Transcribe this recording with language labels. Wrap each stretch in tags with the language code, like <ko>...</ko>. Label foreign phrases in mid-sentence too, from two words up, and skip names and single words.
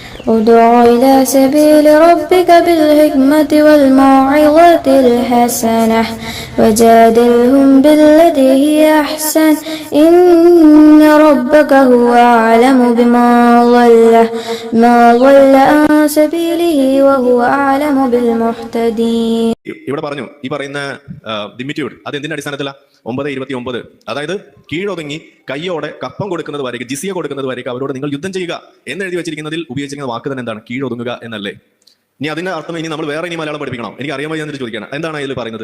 <ar>ادع إلى سبيل ربك بالحكمة والموعظة الحسنة وجادلهم بالتي هي أحسن إن ربك هو أعلم بمن ضل عن سبيله وهو أعلم بالمهتدين.</ar> <ml>ഇവിടെ പറഞ്ഞു ഈ പറയുന്ന ദിമിറ്റ്യൂഡ് അത് എന്തിന്റെ അടിസ്ഥാനത്തിലാണ്? 9:29, അതായത് കീഴൊതുങ്ങി കയ്യോടെ കപ്പം കൊടുക്കുന്നത് വരേക്ക്, ജിസിയ കൊടുക്കുന്നത് വരേക്ക് അവരോട് നിങ്ങൾ യുദ്ധം ചെയ്യുക എന്ന് എഴുതി വെച്ചിരിക്കുന്നതിൽ ഉപയോഗിച്ചിരിക്കുന്ന വാക്ക് തന്നെ എന്താണ്? കീഴൊതുങ്ങുക എന്നല്ലേ? ഇനി അതിന്റെ അർത്ഥം ഇനി നമ്മൾ വേറെ ഇനി മലയാളം പഠിപ്പിക്കണം. എനിക്ക് അറിയാൻ വയ്യ എന്നിട്ട് ചോദിക്കണം, എന്താണ് ഇതിൽ പറയുന്നത്?</ml>